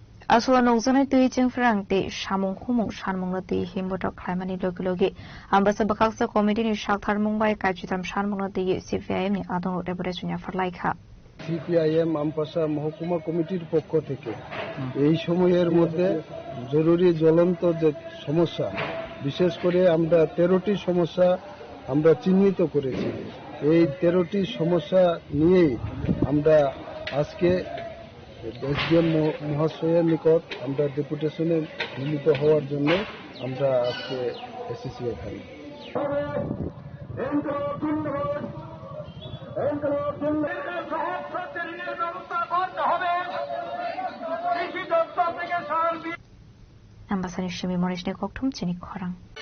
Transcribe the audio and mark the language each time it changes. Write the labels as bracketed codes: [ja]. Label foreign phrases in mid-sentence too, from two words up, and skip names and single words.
[trp] Aswa nongzanai tui jingfrang te samung humung sanmung la te himbotok khlaimani logi ambasa bakaksa committee ni shakthar mungbai kajitam sanmung la te CPIM ni adong rebore sunya farlaikha [bn] সিপিআইএম আমপাশা মহকুমা কমিটির পক্ষ থেকে এই সময়ের মধ্যে জরুরি জ্বলন্ত যে সমস্যা বিশেষ করে আমরা 13টি সমস্যা আমরা চিহ্নিত করেছি এই 13টি সমস্যা নিয়েই আমরা আজকে এসডিএম মহাশয়ের নিকট আমরা ডেপুটেশনে মিলিত হওয়ার জন্য আমরা আজকে এসেছি এখানে [trp] Ambasani Shimi Morishne Koktum Chini Korang.